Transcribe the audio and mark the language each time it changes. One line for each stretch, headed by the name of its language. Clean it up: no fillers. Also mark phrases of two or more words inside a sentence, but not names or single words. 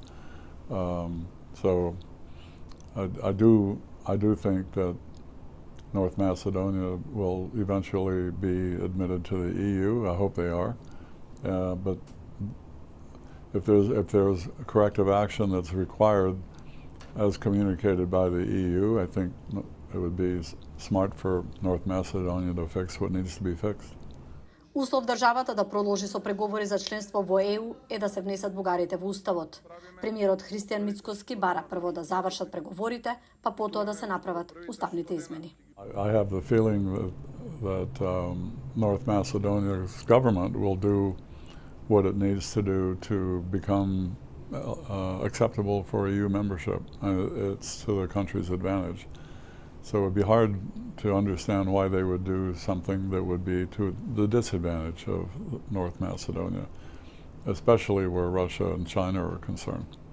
English: So I do think that North Macedonia will eventually be admitted to the EU. I hope they are, but if there's corrective action that's required, as communicated by the EU, I think it would be smart for North Macedonia to fix what needs to be fixed.
Macedonian: Услов државата да продолжи со преговори за членство во ЕУ е да се внесат бугарите во уставот. Премиерот Христијан Мицкоски бара прво да завршат преговорите, па потоа да се направат уставните измени.
English: I have the feeling that North Macedonia's government will do what it needs to do to become acceptable for EU membership. It's to the country's advantage. So it would be hard to understand why they would do something that would be to the disadvantage of North Macedonia, especially where Russia and China are concerned.